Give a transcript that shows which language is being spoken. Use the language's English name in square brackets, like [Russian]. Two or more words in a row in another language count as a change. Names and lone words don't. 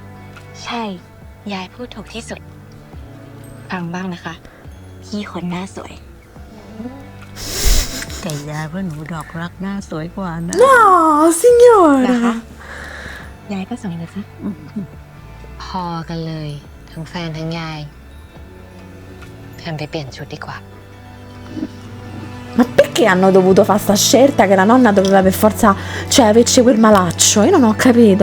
[Thai] ใช่ ยายพูดถูกที่สุด ฟังบ้างนะคะ พี่คนหน้าสวย แต่ยายว่าหนูดอกรักหน้าสวยกว่านะ [Italian] No, signora! [Thai] ยายก็สวยนะจ๊ะ พอกันเลย ทั้งแฟนทั้งยายแพมไปเปลี่ยนชุดดีกว่า [Italian] Ma perché hanno dovuto fare sta scelta che la nonna doveva per forza, cioè, averci quel malaccio? Io non ho capito.